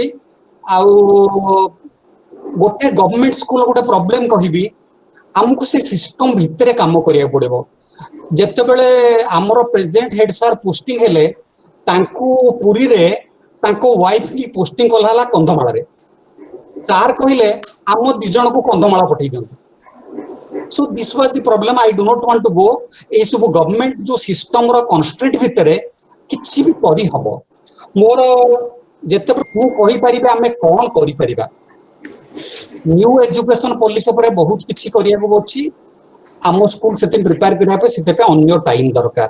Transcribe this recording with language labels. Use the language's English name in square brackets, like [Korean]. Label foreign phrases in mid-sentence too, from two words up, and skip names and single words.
[Odia] ଆଉ ଗୋଟେ [English] government school [Odia] ଗୋଟେ ପ୍ରୋବ୍ଲେମ କହିବି, ଆମକୁ ସେ ସିଷ୍ଟମ ଭିତରେ କାମ କରିବାକୁ ପଡିବ। ଯେତେବେଳେ ଆମର [English] present head [Odia] ସାର୍ ପୋଷ୍ଟିଂ ହେଲେ, ତାଙ୍କୁ ପୁରୀରେ ତାଙ୍କ ୱାଇଫ କି ପୋଷ୍ଟିଂ କଲା ହେଲା କନ୍ଧମାଳରେ। ସାର୍ କହିଲେ ଆମ 2 ଜଣଙ୍କୁ କନ୍ଧମାଳ ପଠେଇ ଦିଅନ୍ତୁ। [English] So this was the problem. I do not want to go [Odia] ଏ ସବୁ ଗଭର୍ଣ୍ଣମେଣ୍ଟ ଯୋଉ ସିଷ୍ଟମର କନଷ୍ଟ୍ରେଣ୍ଟ ଭିତରେ କିଛି ବି କରିହବ। ମୋର ଯେତେବେଳେ ମୁଁ କହିପାରିବି ଆମେ କ'ଣ କରିପାରିବା। [English] new education policy [Odia] ଉପରେ ବହୁତ କିଛି କରିବାକୁ ଅଛି। ଆମ ସ୍କୁଲ ସେଥିପାଇଁ ପ୍ରିପେୟାର କରିବା ପାଇଁ ସେଥିପାଇଁ ଅନ୍ୟ ଟାଇମ୍ ଦରକାର।